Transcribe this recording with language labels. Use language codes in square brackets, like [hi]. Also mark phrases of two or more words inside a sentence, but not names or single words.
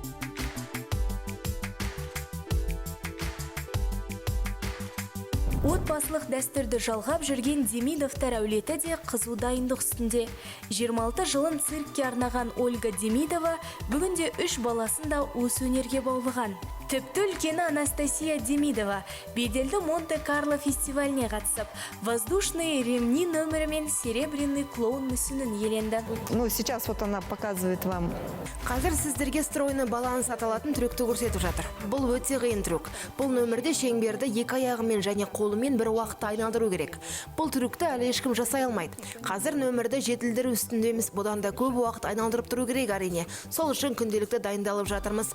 [kk] Отбасылық дәстүрді жалғап жүрген Демидовтар әулеті де қызу дайындық үстінде. 26 жылын циркке арнаған Ольга Демидова бүгінде 3 баласын да осы өнерге баулыған. Тіпті үлкені Анастасия Демидова беделді Монте-Карло фестиваліне қатысып, [ru] воздушные ремни [kk] номерімен [ru] серебряный клоун [kk] мүсінін еленді. [ru] Сейчас вот она показывает вам. [kk] Қазір сіздерге [ru] стройны баланс [kk] аталатын трюкті көрсетіп жатыр. Бұл өте қиын трюк. Бұл нөмірде шеңберді екі аяғымен және қолымен бір уақытта айналдыру керек. Бұл трюкті әлі ешкім жасай алмайды. Қазір нөмірді жетілдіру үстіндеміз. Бұдан да көп уақыт айналдырып тұру керек әрине. Сол үшін күнделікті дайындалып жатырмыз.